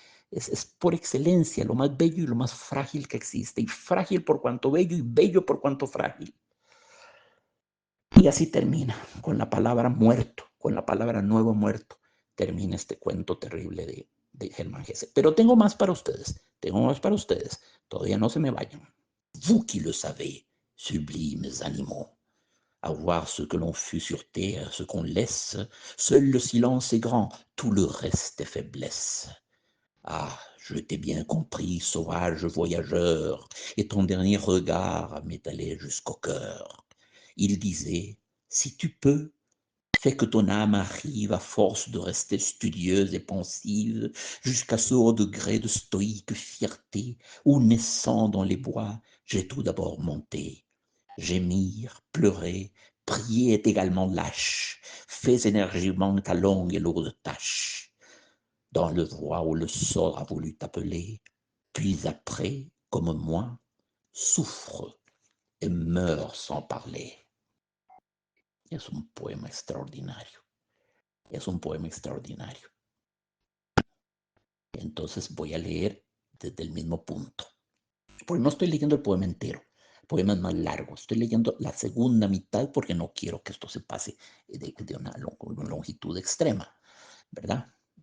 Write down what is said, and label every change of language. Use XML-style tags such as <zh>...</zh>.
<es>Es por excelencia lo más bello y lo más frágil que existe, y frágil por cuanto bello y bello por cuanto frágil. Y así termina, con la palabra muerto, con la palabra nuevo muerto, termina este cuento terrible de Germán Hesse. Pero tengo más para ustedes, tengo más para ustedes, todavía no se me vayan.</es> <fr>Vous qui le savez, sublimes animaux, à voir ce que l'on fut sur terre, ce qu'on laisse, seul le silence est grand, tout le reste est faiblesse. Ah, je t'ai bien compris, sauvage voyageur, et ton dernier regard m'est allé jusqu'au cœur. Il disait, si tu peux, fais que ton âme arrive à force de rester studieuse et pensive, jusqu'à ce haut degré de stoïque fierté, où naissant dans les bois, j'ai tout d'abord monté. Gémir, pleurer, prier est également lâche, fais énergiquement ta longue et lourde tâche. Dans le voie où le sort a voulu t'appeler, puis après, comme moi, souffre et meurs sans parler.</fr> <es>Es un poema extraordinario. Es un poema extraordinario. Entonces voy a leer desde el mismo punto. Porque no estoy leyendo el poema entero. El poema es más largo. Estoy leyendo la segunda mitad porque no quiero que esto se pase de una longitud extrema, ¿verdad?</es>